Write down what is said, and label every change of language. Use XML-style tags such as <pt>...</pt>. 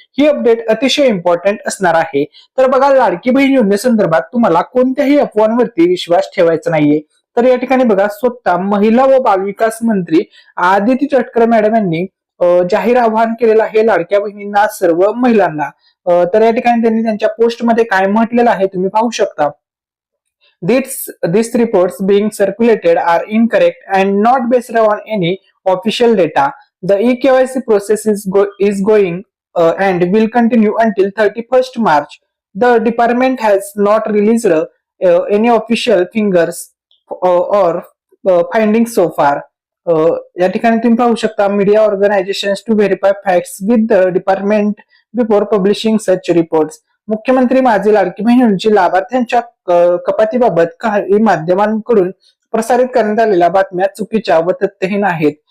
<mr>ही update अतिशय important असणार आहे. तर बघा, लाडकी बहीण योजनेसंदर्भात तुम्हाला कोणत्याही अफवांवरती विश्वास ठेवायचा नाहीये. तर या ठिकाणी बघा, स्वतः महिला व बालविकास मंत्री आदिती तटकरे मॅडम यांनी जाहीर आवाहन केलेलं आहे लाडक्या बहिणींना, सर्व महिलांना. तर या ठिकाणी त्यांनी त्यांच्या पोस्टमध्ये काय म्हटलेलं आहे तुम्ही पाहू शकता.</mr> <en>These reports being circulated are incorrect and not based on any official data. The eKYC process is going and will continue until 31st March. The department has not released any official figures or findings so far.</en> <mr>या ठिकाणी तुम्ही पाहू शकता,</mr> <en>Media organisations to verify facts with the department before publishing such reports.</en> <mr>मुख्यमंत्री माझी लाडकी बहीण योजनेची लाभार्थ्यांच्या कपातीबाबत काही माध्यमांकडून प्रसारित करण्यात आलेल्या बातम्या चुकीच्या व तथ्यहीन आहेत.</mr>